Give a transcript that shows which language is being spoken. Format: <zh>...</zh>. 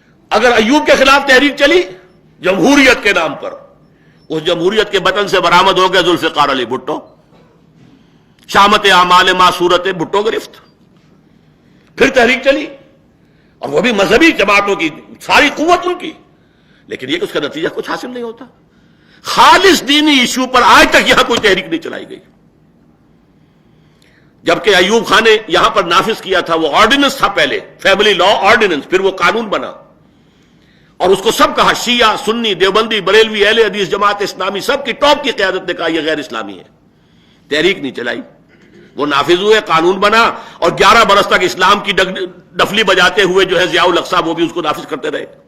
<ur>اگر ایوب کے خلاف تحریک چلی جمہوریت کے نام پر, اس جمہوریت کے بطن سے برآمد ہو گئے ذوالفقار علی بھٹو.</ur> <fa>شامت اعمال ما صورت بھٹو گرفت.</fa> <ur>پھر تحریک چلی, اور وہ بھی مذہبی جماعتوں کی, ساری قوت ان کی, لیکن یہ کہ اس کا نتیجہ کچھ حاصل نہیں ہوتا. خالص دینی ایشو پر آج تک یہاں کوئی تحریک نہیں چلائی گئی. جبکہ ایوب خان نے یہاں پر نافذ کیا تھا, وہ آرڈیننس تھا پہلے, فیملی لا آرڈیننس, پھر وہ قانون بنا, اور اس کو سب کہا, شیعہ, سنی, دیوبندی, بریلوی, اہل حدیث, جماعت اسلامی, سب کی ٹاپ کی قیادت نے کہا یہ غیر اسلامی ہے. تحریک نہیں چلائی, وہ نافذ ہوئے, قانون بنا, اور 11 برس تک اسلام کی ڈفلی بجاتے ہوئے جو ہے ضیاء الحق صاحب وہ بھی اس کو نافذ کرتے رہے.</ur>